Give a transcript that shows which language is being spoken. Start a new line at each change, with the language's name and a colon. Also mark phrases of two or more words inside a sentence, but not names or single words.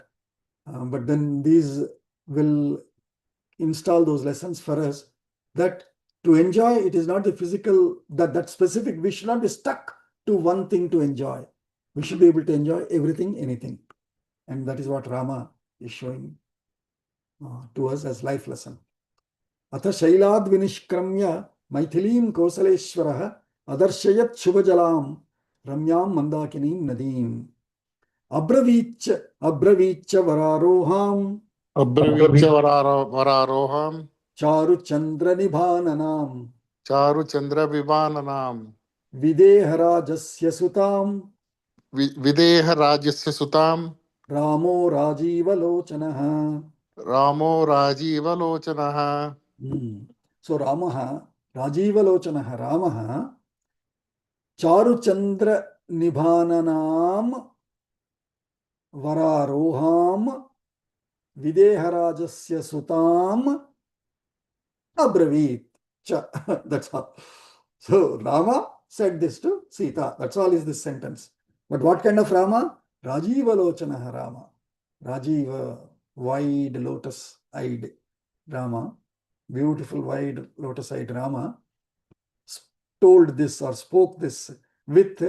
English: But then these will install those lessons for us that to enjoy, it is not the physical, that specific, we should not be stuck to one thing to enjoy. We should be able to enjoy everything, anything. And that is what Rama is showing to us as life lesson.
Sanskrit: अथ शैलाद् विनिष्क्रम्य मैथिलीं कोसलेश्वरः अदर्शयत् शुभजलां रम्यां मन्दाकिनीं नदीम् अब्रवीच् वरारोहाम् अब्रवीच्य वरारोहम चारु चन्द्र निभाननाम् चारु चंद्र विमाननाम विदेहराजस्य सुताम् विदेह राज्यस्य सुताम रामो राजीवलोचनः. रामो राजीवलोचनः. So रामः, राजीवलोचनः, रामः, चारु चन्द्र निभाननाम् वरारोहाम् विदेहराजस्य सुताम् अब्रवीत्.
English: That's all. So Rama said this to Sita. That's all is this sentence. But what kind of Rama? Rajivalochanaha Rama. Rajiva, wide lotus-eyed Rama, beautiful wide lotus-eyed Rama, told this or spoke this with